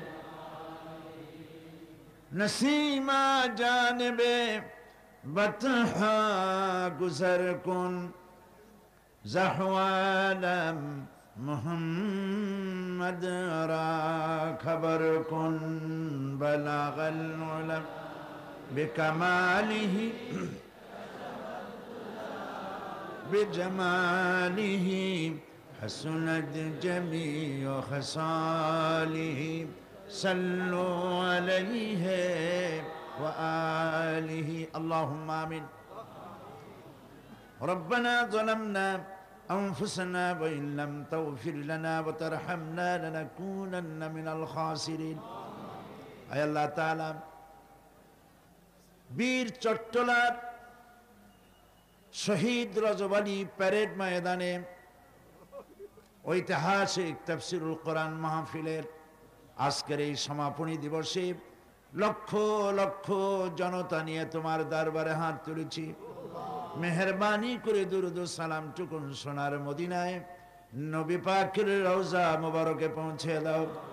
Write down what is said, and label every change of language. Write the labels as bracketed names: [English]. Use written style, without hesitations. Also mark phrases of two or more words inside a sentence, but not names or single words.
[Persian] نسیما جانب بطحا گذر کن ز احوالم محمد را خبر کن. [Arabic] بلغ العلى بكماله بجماله حسنت جميع خصاله صلوا عليه وآله اللهم آمين ربنا ظلمنا أنفسنا وإن لم تغفر لنا وترحمنا لنكونن من الخاسرين [Bangla] আয় আল্লাহ তাআলা বীর চট্টলার শহীদ রজব আলী প্যারেড ময়দানে ঐতিহাসিক তাফসীরুল কোরআন মাহফিলের আজকের এই সমাপনী দিবসে লক্ষ লক্ষ জনতা নিয়ে তোমার দরবারে হাত তুলেছি মেহেরবানি করে দুরূদ ও সালাম টুকুন সোনার মদিনায় নবী পাকের রওজা মুবারকে পৌঁছে দাও